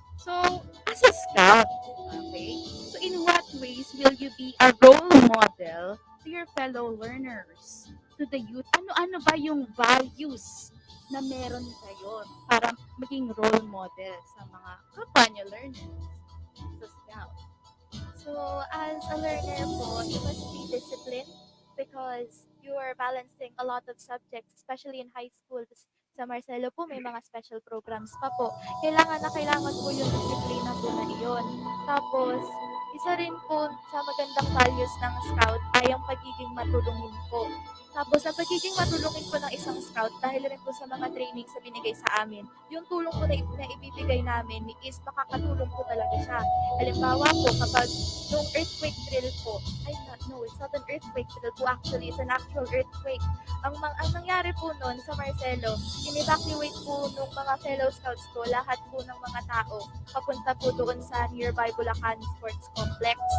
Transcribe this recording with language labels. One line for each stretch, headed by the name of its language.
English: So, as a scout, okay, so in what ways will you be a role model to your fellow learners, to the youth?
Filipino: Ano-ano ba yung values na meron kayo para maging role model sa mga kapwa nyo learners sa Scout?
English: So, as a learner po, you must be disciplined because you are balancing a lot of subjects, especially in high school.
Filipino: Sa Marcelo po, may mga special programs pa po. Kailangan na kailangan po yung disiplina po na iyon. Tapos, isa rin po sa magandang values ng scout ay ang pagiging matulungin po. Tapos, ang pagiging matulungin po ng isang scout dahil rin po sa mga trainings na binigay sa amin, yung tulong po na ibibigay namin is makakatulong po talaga siya. Halimbawa po, kapag nung
English: earthquake drill po, no, it's not an earthquake drill po actually, it's an actual earthquake.
Filipino: Ang nangyari po noon sa Marcelo, in-evacuate po nung mga fellow scouts ko, lahat po ng mga tao, papunta po doon sa nearby Bulacan Sports Complex.